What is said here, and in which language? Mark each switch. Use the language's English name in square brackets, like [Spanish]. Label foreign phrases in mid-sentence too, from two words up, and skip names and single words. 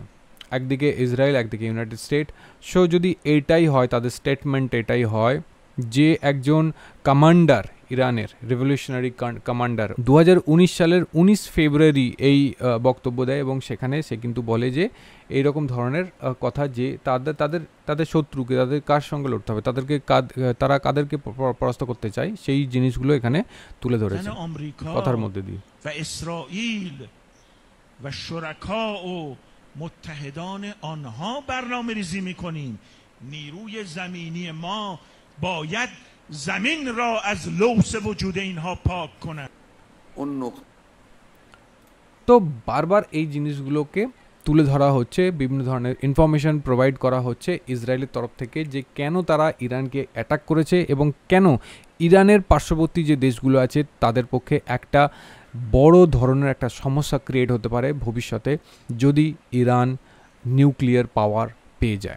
[Bangla] একদিকে ইসরায়েল, একদিকে ইউনাইটেড স্টেট। সো যদি এটাই হয়, তাদের স্টেটমেন্ট এটাই হয় যে একজন কমান্ডার ইরানের [English] revolutionary commander [Bangla] 2019 সালের 19 ফেব্রুয়ারি এই বক্তব্য দেয় এবং সেখানে সে কিন্তু বলে যে এইরকম ধরনের কথা যে তাদের শত্রুকে, তাদের কার সঙ্গে লড়তে হবে, তারা কাদেরকে পরাস্ত করতে চায়, সেই জিনিসগুলো এখানে তুলে ধরেছে কথার মধ্যে দিয়ে। [Persian] و شرکاء و متحدان آنها برنامه ریزی میکنیم. نیروی زمینی ما باید زمین را از لوث وجود اینها پاک کند. [Bangla] তো বারবার এই জিনিসগুলোকে তুলে ধরা হচ্ছে, বিভিন্ন ধরনের [English] information provide [Bangla] করা হচ্ছে ইসরায়েলের তরফ থেকে যে কেন তারা ইরানকে অ্যাটাক করেছে এবং কেন ইরানের পার্শ্ববর্তী যে দেশগুলো আছে তাদের পক্ষে একটা বড় ধরনের একটা সমস্যা ক্রিয়েট হতে পারে ভবিষ্যতে যদি ইরান [English] nuclear power [Bangla] পেয়ে যায়।